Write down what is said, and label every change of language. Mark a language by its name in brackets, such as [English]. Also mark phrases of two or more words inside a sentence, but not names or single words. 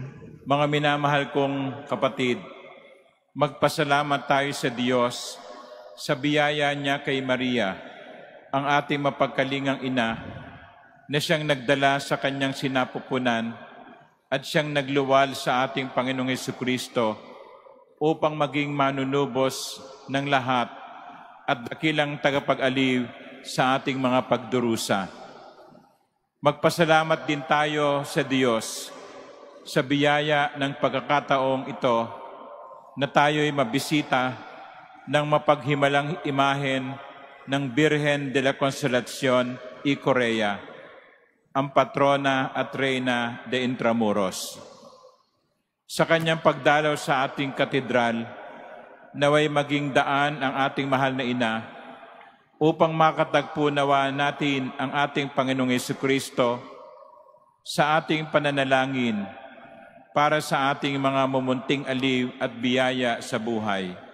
[Filipino] Mga minamahal kong kapatid, magpasalamat tayo sa Diyos sa biyaya niya kay Maria, ang ating mapagkalingang ina, na siyang nagdala sa kanyang sinapupunan at siyang nagluwal sa ating Panginoong Hesukristo upang maging manunubos ng lahat at dakilang tagapag-aliw sa ating mga pagdurusa. Magpasalamat din tayo sa Diyos sa biyaya ng pagkakataong ito na tayo'y mabisita ng mapaghimalang imahen ng Birhen de la Consolacion y Correa, ang patrona at reyna de Intramuros. Sa kanyang pagdalaw sa ating katedral, naway maging daan ang ating mahal na ina upang makatagpo nawa natin ang ating Panginoong Hesukristo sa ating pananalangin para sa ating mga mumunting aliw at biyaya sa buhay.